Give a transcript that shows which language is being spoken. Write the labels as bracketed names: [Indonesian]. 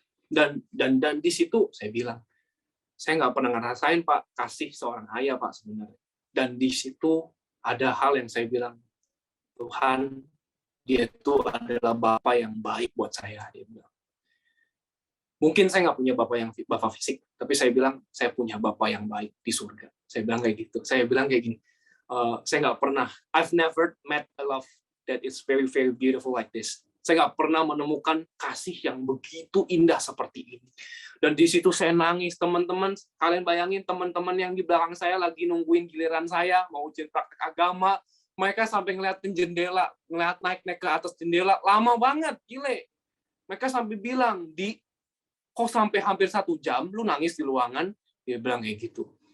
[Indonesian] Dan di situ saya bilang, saya nggak pernah ngerasain, Pak, kasih seorang ayah, Pak, sebenarnya. Dan di situ ada hal yang saya bilang, Tuhan, dia itu adalah Bapa yang baik buat saya. Dia bilang. Mungkin saya nggak punya Bapa fisik, tapi saya bilang, saya punya Bapa yang baik di surga. Saya bilang kayak gitu. Saya bilang kayak gini, saya nggak pernah, [English] I've never met a love that is very, very beautiful like this. [Indonesian] Saya nggak pernah menemukan kasih yang begitu indah seperti ini. Dan di situ saya nangis, teman-teman. Kalian bayangin teman-teman yang di belakang saya lagi nungguin giliran saya, mau ujian praktek agama. Mereka sampai ngeliatin jendela, naik-naik ke atas jendela. Lama banget, gile. Mereka sampai bilang, kok sampai hampir 1 jam, lu nangis di ruangan? Dia bilang kayak gitu.